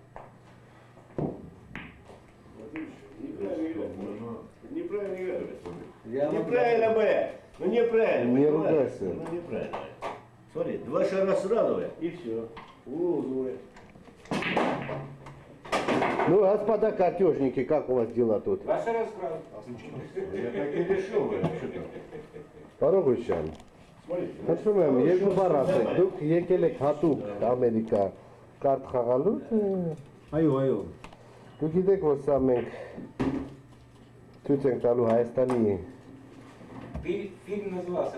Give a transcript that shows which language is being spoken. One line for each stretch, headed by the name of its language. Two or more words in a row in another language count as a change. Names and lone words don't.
Russian: Неправильно, бля. Ну неправильно. Не ругайся. Ну неправильно. Смотри, 2 шара сразу, и все. Ну, господа картежники, как у вас дела тут? Я так и решил, что-то.
Armenian: Բարողության։ Հաշվում եմ, երկու բառ ասեք, դուք եկել եք հատուկ Ամերիկա կարտ խաղալու, թե… Այո։ Դուք գիտեք, որ սա մենք ցույց ենք տալու Հայաստանի
Russian: Фильм назывался.